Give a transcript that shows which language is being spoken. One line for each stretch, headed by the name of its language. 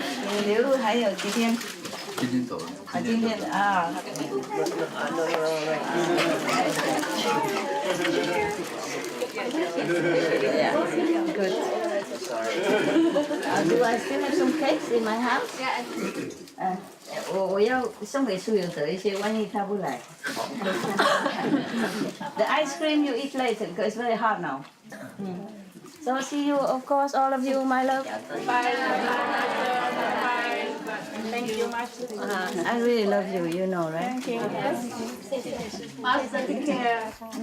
Chinese: 你留还有几天？今天走了。今天啊。
English: Yeah, good. Do I still have some cakes in my house? Yeah.
Chinese: 我要送给苏有德一些，万一他不来。
English: The ice cream you eat later because it's very hot now. So see you, of course, all of you, my love. Bye. Thank you much. I really love you, you know, right? Thank you. Master, take care.